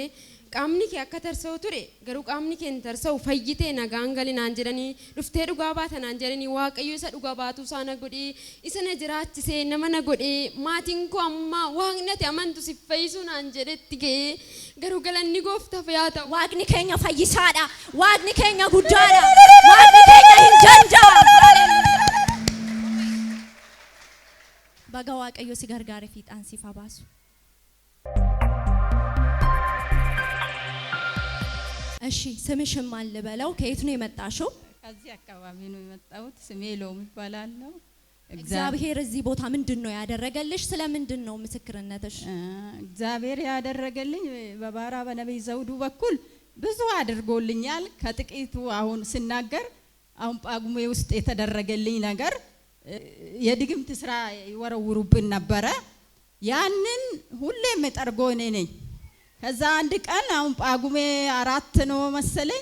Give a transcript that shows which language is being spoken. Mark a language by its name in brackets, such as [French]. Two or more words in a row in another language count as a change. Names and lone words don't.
[Oromo] Qaamni kee akka tarsa'u ture garuu qaamni kee hin tarsa'u fayyitee nagaan galinaan jedhanii dhuftee dhugaa baatanaan jedhanii Waaqayyo isa dhugaa baatu sana godhee isa na jiraachisee nama na godhee maatiin koo amma Waaqni ati amantu si fayyisuu naan jedhetti ga'ee garuu galanni Gooftaaf yaa ta'u. Waaqni keenya fayyisaadha. Waaqni keenya guddaadha. Waaqni keenya hin janjaa. Baga Waaqayyo si gargaare fiixaan siif haa baasu. [Amharic] እሺ ስምሽን ማን ልበለው? ከየት ነው የመጣሽው? ከዚህ አካባቢ ነው የመጣሁት። ስሜ ሎሚ ይባላልው። እግዚአብሔር እዚህ ቦታ ምንድነው ያደረገልሽ? ስለምንድን ነው ምስክርነትሽ? እግዚአብሔር ያደረገልኝ በባራ በነብይ ዘውዱ በኩል ብዙ አድርጎልኛል። ከጥቂቱ አሁን ስናገር አሁን ጳጉሜ ውስጥ የተደረገልኝ ነገር የድግምት ስራ ይወረውሩብን ነበረ። ያንን ሁሌም ጠርጎ እኔ ነኝ። ከዛ አንድ ቀን አሁን ጳጉሜ 4 ነው መሰለኝ